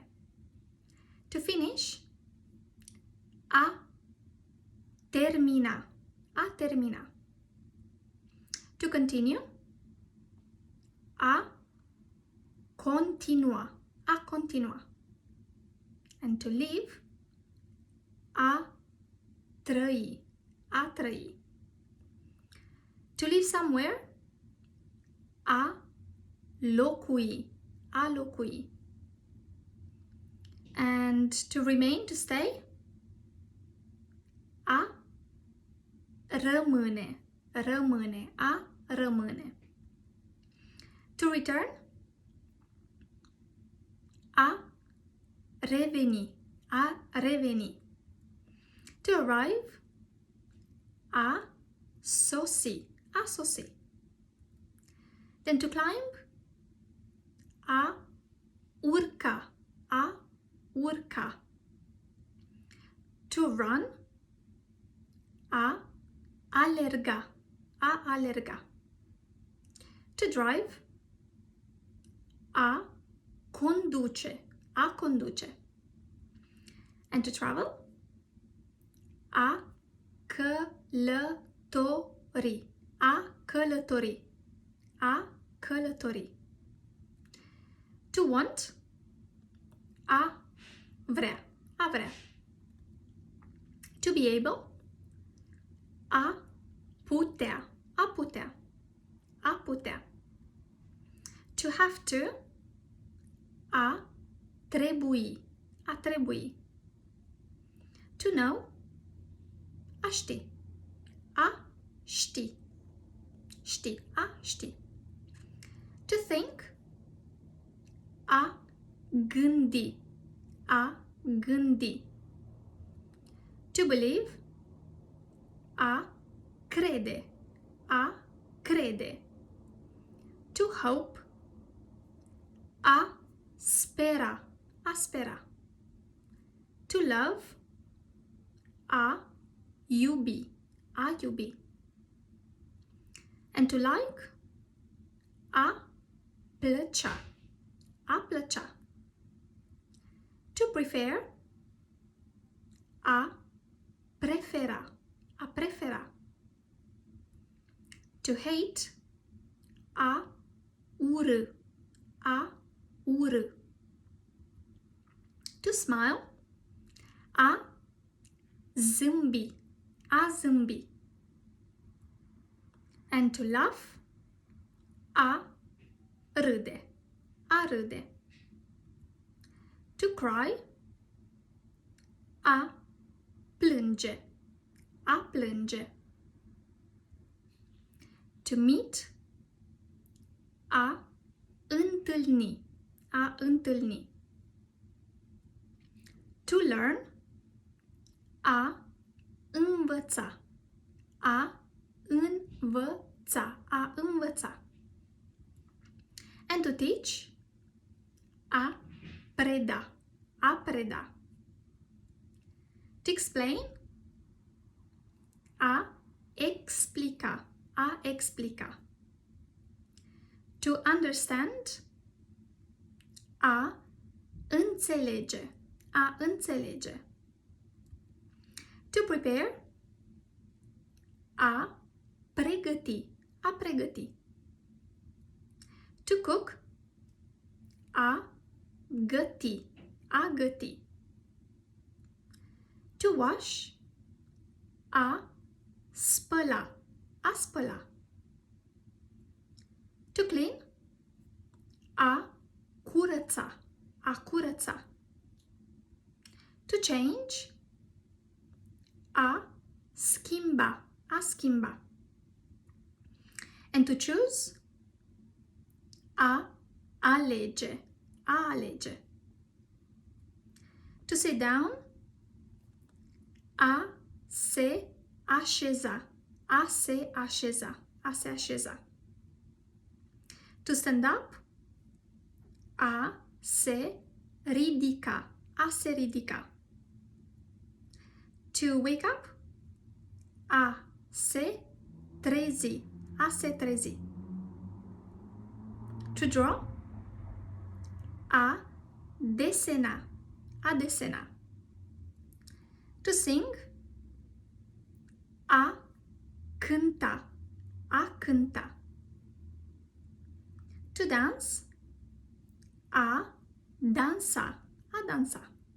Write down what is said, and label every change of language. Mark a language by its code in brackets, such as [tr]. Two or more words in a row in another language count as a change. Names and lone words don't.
[en] To finish, [ro] a termina, a termina. [en] To continue, [ro] a continua, a continua. [en] And to live, [ro] a trăi, a trăi. [en] To live somewhere, [ro] a locui, a locui. [en] And to remain, to stay, [ro] a rămâne, rămâne, a rămâne. [en] To return, [ro] a reveni, a reveni. [en] To arrive, [ro] a sosi, a sosi. [en] Then to climb, [ro] a urca, a urca. [en] To run, [ro] a alerga, a alerga. [en] To drive, [ro] a conduce, a conduce. [en] And to travel, [ro] a călători, a călători, a călători. [en] To want, [ro] a vrea, a vrea. [en] To be able, [ro] a putea, a putea, a putea. [en] To have to, [ro] a trebui, a trebui. [en] To know, [ro] a ști, a ști, ști, a ști. [en] To think, [ro] a gândi, a gândi. [en] To believe, [ro] a crede, a crede. [en] To hope, [ro] a spera, a spera. [en] To love, [ro] a iubi, a iubi. [en] And to like, [ro] a plăcea, a plăcea. [en] To prefer, [ro] a prefera, a prefera. [en] To hate, [ro] a urâ, a urâ. [en] To smile, [ro] a zâmbi, a zâmbi. [en] And to laugh, [ro] a râde, a râde. [en] To cry, [ro] a plânge, a plânge. [en] To meet, [ro] a întâlni, a întâlni. [en] To learn, [ro] a învăța, a învăța, a învăța. [en] And to teach, [ro] a preda, a preda. [en] To explain, [ro] a explica, a explica. [en] To understand, [ro] a înțelege, a înțelege. [en] To prepare, [ro] a pregăti, a pregăti. [en] To cook, [ro] a găti, a găti. [en] To wash, [ro] a spăla, a spăla. [en] To clean, [ro] a curăța, a curăța. [en] To change, [ro] a schimba, a schimba. [en] And to choose, [ro] a alege, a alege. [en] To sit down, [ro] a se așeza, a se așeza, a se așeza. [en] To stand up, [ro] a se ridica, a se ridica. [en] To wake up, [ro] a se trezi, a se trezi. [en] To draw, [ro] a desena, a desena. [en] To sing, [ro] a cânta, a cânta. [en] To dance, [ro] a dansa, a dansa.